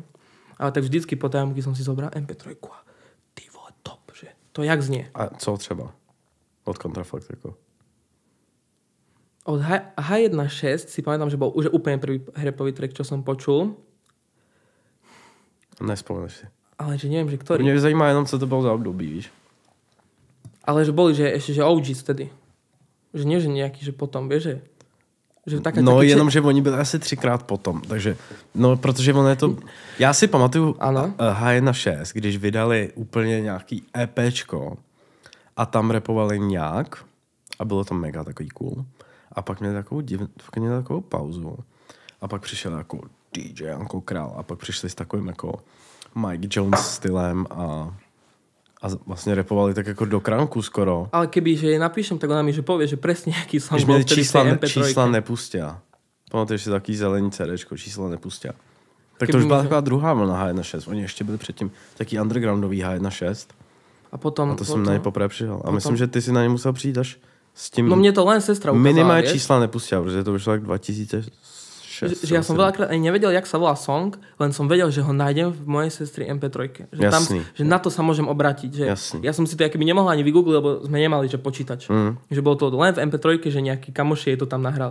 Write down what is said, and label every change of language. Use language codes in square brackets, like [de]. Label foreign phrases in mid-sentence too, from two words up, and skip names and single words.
[sk] Ale tak vždycky po tajomky som si zobral MP3 a ty vole, top, že to jak znie. [cs] A co třeba? Od kontrafakt jako? [sk] Od H1.6 si pamätám, že bol už úplne prvý [en] rapový track, [sk] čo som počul. Nespomeneš si. Ale že neviem, že ktorý. [cs] Mě zajímá jenom, co to bylo za období, víš? [sk] Ale že boli, že ešte, že OGs vtedy. Že nie, že nejaký, že potom, vieš, že taká, no taký, [cs] jenom, že oni byli asi 3krát potom, takže, no, protože ono je to, já si pamatuju H1.6, když vydali úplně nějaký EPčko a tam rapovali nějak a bylo to mega takový cool a pak měli takovou pauzu a pak přišel jako DJ Janko Král a pak přišli s takovým jako Mike Jones stylem [sk] a vlastne repovali tak ako do kránku skoro. Ale keby, že jej napíšem, tak ona mi že povie, že presne aký som bol vtedy čísla nepustia. Pamatuješ si taký zelený CDčko, čísla nepustia. [cs] Tak to už byla taková druhá vlna H1.6. Oni ještě byli předtím taký undergroundový H1.6. A to jsem na ně poprvé přijel. A myslím, že ty si na ně musel přijít až s tím... [sk] No mne to len sestra ukázala, minimálne čísla nepustia, protože to vyšlo tak 2006. Že ja som veľakrát ani nevedel, jak sa volá song, len som vedel, že ho nájdem v mojej sestry MP3. Že tam, že na to sa môžem obrátiť. Že ja som si to akoby nemohla ani vygoogliť, lebo sme nemali že počítač. Že bolo to len v MP3, že nejakí kamoši jej to tam nahrali.